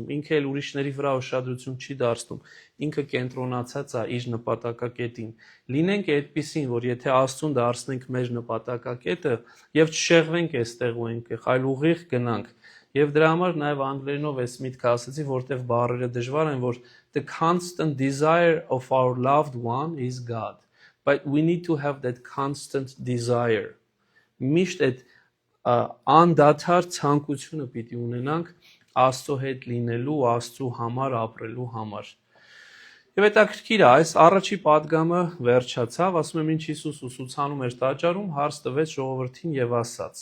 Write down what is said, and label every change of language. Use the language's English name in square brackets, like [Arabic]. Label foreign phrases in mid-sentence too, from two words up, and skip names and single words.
[Armenian] ինքը էլ ուրիշների վրա ուշադրություն չի դարձնում, ինքը կենտրոնացած է իր նպատակակետին։ Լինենք այդպիսին, որ եթե Աստծուն դարձնենք մեր նպատակակետը եւ չշեղվենք այստեղ ու այնտեղ, այլ ուղիղ գնանք։ Եվ դրա համար նաև անգլերենով այս միտքը ասացի, որտեղ բառերը դժվար են, որ [English] the constant desire of our loved one is God, but we need to have that constant desire. [Armenian] Միշտ այդ անդադար ցանկությունը պիտի ունենանք Աստծո հետ լինելու, Աստծո համար ապրելու համար։ Եվ հետաքրքիր է, այս առաջի պատգամը վերջացավ, ասում եմ, ինչ Հիսուս ուսուցանում էր տաճարում, հարց տվեց ժողովրդին եւ ասաց.